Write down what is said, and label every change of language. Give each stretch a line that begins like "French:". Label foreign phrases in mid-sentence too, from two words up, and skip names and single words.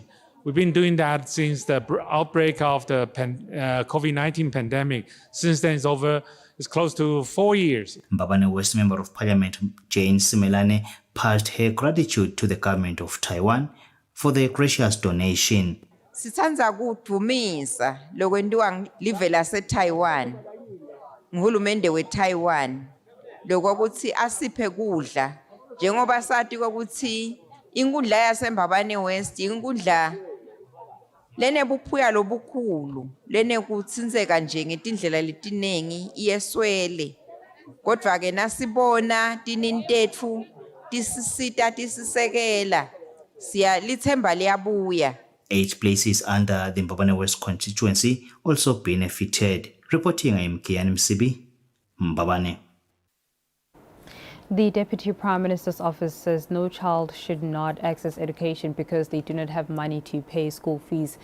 English: We've been doing that since the outbreak of the COVID-19 pandemic. Since then, it's close to 4 years. Babane West Member of Parliament Jane Simelane passed her gratitude to the government of Taiwan for the gracious donation.
Swati: Sithandza kudumisa lokwentiwa live lase Taiwan nguhulumende we Taiwan lokuthi asiphe kudla njengoba sathi ukuthi inkundla yaseMbabane West inkundla lenebuphuya lobukhulu lenekutsinzeka nje ngetindlela letiningi iyeswele kodwa ke nasibona tinintetfu tisisita tisisekela lithemba liyabuya.
English: 8 places under the Mbabane West constituency also benefited. Reporting, I am Kian Msibi, Mbabane. The Deputy Prime Minister's office says no child should not access education because they do not have money to pay school fees.